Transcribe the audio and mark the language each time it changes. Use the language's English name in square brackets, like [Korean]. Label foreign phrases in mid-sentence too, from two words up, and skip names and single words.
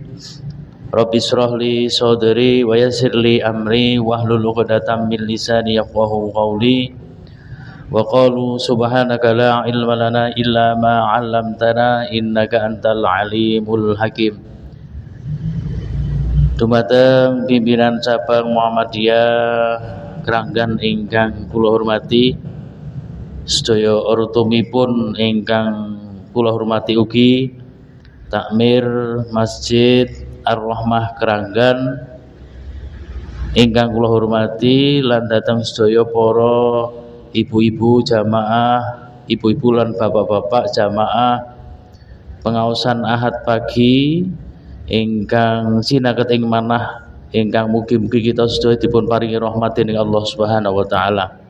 [Arabic] رب اشرح لي صدري ويسر لي أمري واحلل عقدة من لساني يفقهوا قولي. وقالوا سبحانك لا علم لنا إلا ما علمتنا إنك أنت العليم الحكيم. [Javanese] Dumateng pimpinan cabang Muhammadiyah Kranggan ingkang kula hormati, sedaya ortumipun ingkang kula hormati ugi takmir Masjid Ar-Rahmah Keranggan ingkang kula hormati lan dhateng sedaya para ibu-ibu jamaah, ibu-ibu lan bapak-bapak jamaah pengaosan Ahad pagi ingkang sinaket ing manah ingkang mugi-mugi kita sedaya dipun paringi rahmat dening Allah [Arabic] سبحانه وتعالى.